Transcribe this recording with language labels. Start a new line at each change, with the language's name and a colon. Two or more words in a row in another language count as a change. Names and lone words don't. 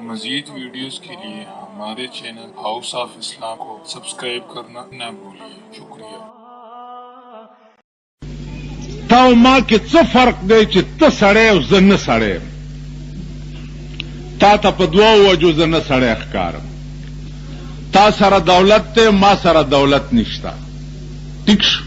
Urdu: مزید ویڈیوز کے لیے ہمارے چینل ہاؤس آف اسلام کو سبسکرائب کرنا نہ بھولیے. شکریہ.
Pashto: تا ما کې څه فرق دی چې ته سړی او زه نه سړی یم؟ تا ته په دوو وجو زه نه سړی ښکارم. تا سره دولت دی، ما سره دولت نشته. ټیک شو.